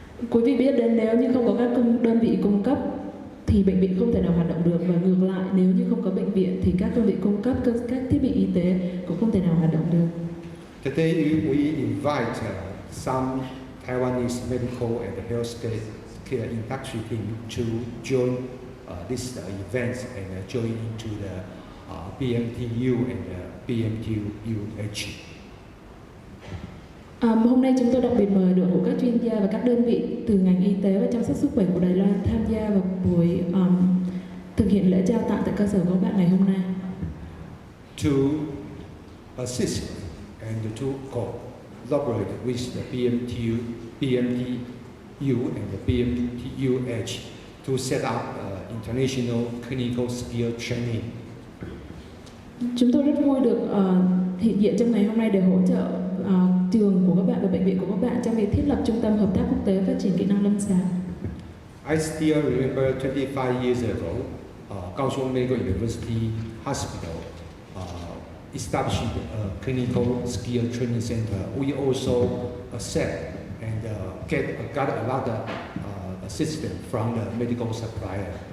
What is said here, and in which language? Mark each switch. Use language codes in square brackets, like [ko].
[vi] Quý vị biết đến nếu như không có các đơn vị cung cấp thì bệnh viện không thể nào hoạt động được, và ngược lại nếu như không có bệnh viện thì các đơn vị cung cấp các thiết bị y tế cũng không thể nào hoạt động được. [en] Today we invite some Taiwanese medical and healthcare industry team to join this event and join into the BMTU and BMTUH. [vi] Hôm nay chúng tôi đặc biệt mời đội ngũ các chuyên gia và các đơn vị từ ngành y tế và chăm sóc sức khỏe của Đài Loan tham gia vào buổi thực hiện lễ trao tặng tại cơ sở của các bạn ngày hôm nay. [en] To assist and to collaborate with the BMTU and the BMTUH to set up international clinical skill training. [vi] Chúng tôi rất vui được hiện diện trong ngày hôm nay để hỗ trợ trường của các bạn và bệnh viện của các bạn trong việc thiết lập trung tâm hợp tác quốc tế phát triển kỹ năng lâm sàng. [en] I still remember 25 years ago, Kaohsiung Medical University Hospital established a clinical skill training center. We also accept and got a lot of assistance from the medical supplier.